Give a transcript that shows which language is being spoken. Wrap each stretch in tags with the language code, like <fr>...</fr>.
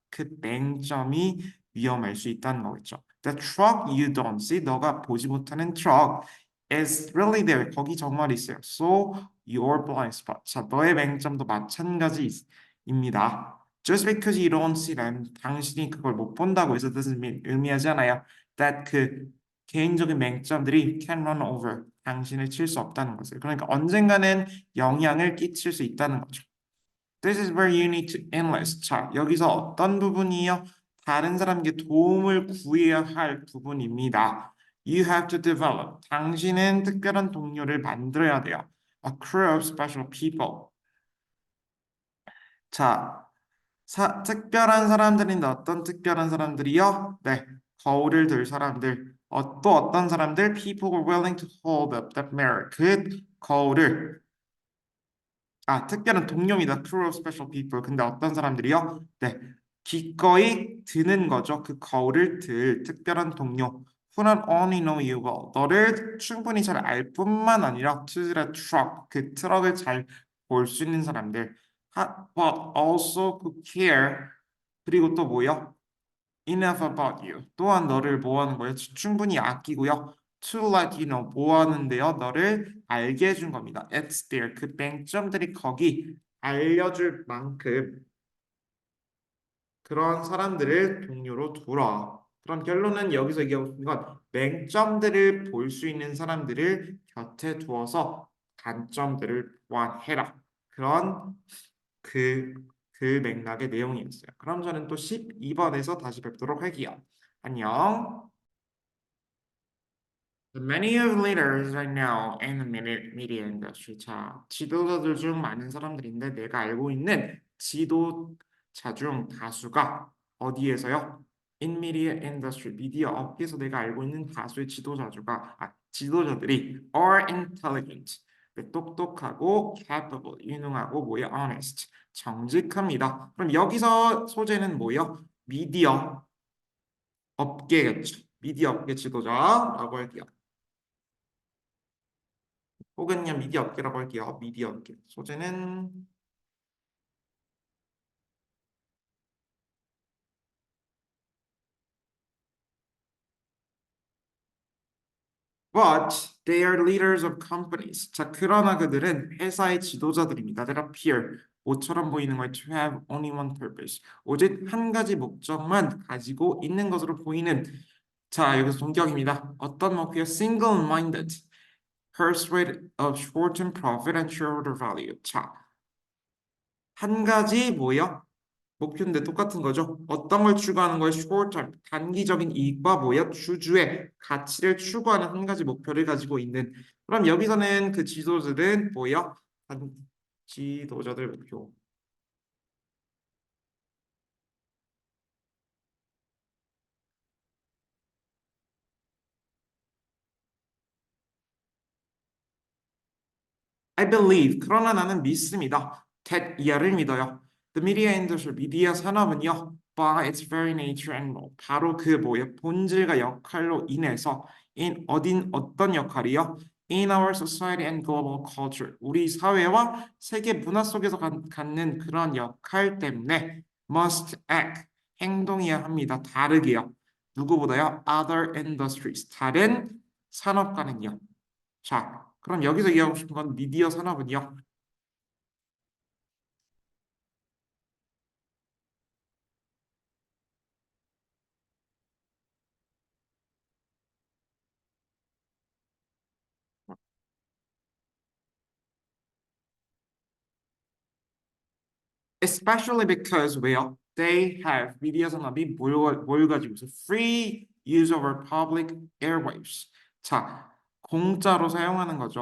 <ko>그 맹점이 위험할 수 있다는 거겠죠.</ko> <en>The truck you don't see,</en> <ko>너가 보지 못하는</ko> <en>truck is really there.</en> <ko>거기 정말 있어요.</ko> <en>So your blind spot.</en> <ko>자, 너의 맹점도 마찬가지입니다.</ko> <en>Just because you don't see them,</en> <ko>당신이 그걸 못 본다고 해서 뜻은 의미하지 않아요. That 그 개인적인 맹점들이</ko> <en>can run over,</en> <ko>당신을 칠 수 없다는 것을. 그러니까 언젠가는 영향을 끼칠 수 있다는 거죠.</ko> <en>This is where you need to enlist.</en> <ko>자, 여기서 어떤 부분이요? 다른 사람에게 도움을 구해야 할 부분입니다.</ko> <en>You have to develop.</en> <ko>당신은 특별한 동료를 만들어야 돼요.</ko> <en>A crew of special people.</en> <ko>자, 특별한 사람들인데 어떤 특별한 사람들이요? 네, 거울을 들 사람들. 또 어떤 사람들?</ko> <en>People who are willing to hold up that mirror.</en> <ko>그 거울을 특별한 동료입니다.</ko> <en>Crew of special people.</en> <ko>근데 어떤 사람들이요? 네, 기꺼이 드는 거죠. 그 거울을 들 특별한 동료.</ko> <en>Who not only know you well.</en> <ko>너를 충분히 잘 알 뿐만 아니라</ko> <en>to the truck.</en> <ko>그 트럭을 잘 볼 수 있는 사람들.</ko> <en>But also who care.</en> <ko>그리고 또 뭐요?</ko> <en>Enough about you.</en> <ko>또한 너를 뭐 하는 거예요? 충분히 아끼고요.</ko> <en>To let you know.</en> <ko>뭐 하는데요? 너를 알게 해준 겁니다.</ko> <en>It's there.</en> <ko>그 맹점들이 거기 알려줄 만큼 그런 사람들을 동료로 두라. 그런 결론은 여기서 얘기하고 싶은 건 맹점들을 볼 수 있는 사람들을 곁에 두어서 단점들을 보완해라. 그런 그, 그 맥락의 내용이었어요. 그럼 저는 또 12번에서 다시 뵙도록 할게요. 안녕.</ko> <en>Many of leaders right now in the media industry.</en> <ko>자, 지도자들 중 많은 사람들인데 내가 알고 있는 지도자 중 다수가 어디에서요?</ko> <en>In media industry,</en> <ko>미디어 업계에서 내가 알고 있는 다수의 지도자들이</ko> <en>are intelligent,</en> <ko>똑똑하고 capable, 유능하고 뭐야? honest, 정직합니다. 그럼 여기서 소재는 뭐요? 미디어 업계겠죠. 미디어 업계 지도자라고 할게요. 혹은 그냥 미디어 업계라고 할게요. 미디어 업계.</ko> <en>소재는 but they are leaders of companies.</en> <ko>자, 그러나 그들은 회사의 지도자들입니다.</ko> <en>That appear</en> <ko>모처럼 보이는 걸</ko> <en>to have only one purpose.</en> <ko>오직 한 가지 목적만 가지고 있는 것으로 보이는 자, 여기서 동격입니다. 어떤 목표?</ko> <en>Single-minded, persuade of short-term profit and shareholder value.</en> <ko>자, 한 가지 뭐요? 목표인데 똑같은 거죠. 어떤 걸 추구하는 거예요? short term, 단기적인 이익과 뭐야? 주주의 가치를 추구하는 한 가지 목표를 가지고 있는. 그럼 여기서는 그 지도자들은 뭐야? 지도자들 목표.</ko> <en>I believe.</en> <ko>그러나 나는 믿습니다. that 이하를 믿어요.</ko> <en>The media industry,</en> <ko>미디어 산업은요.</ko> <en>by its very nature and role.</en> <ko>바로 그 뭐예요? 본질과 역할로 인해서 어떤 역할이요?</ko> <en>In our society and global culture.</en> <ko>우리 사회와 세계 문화 속에서 갖는 그런 역할 때문에</ko> <en>must act.</en> <ko>행동해야 합니다. 다르게요. 누구보다요?</ko> <en>Other industries.</en> <ko>다른 산업과는요. 자, 그럼 여기서 이해하고 싶은 건 미디어 산업은요.</ko> <en>Especially because</en> <ko>왜요?</ko> <en>They have</en> <ko>미디어 산업이 뭘 가지고 있어?</ko> <en>Free use of our public airwaves.</en> <ko>자, 공짜로 사용하는 거죠.</ko>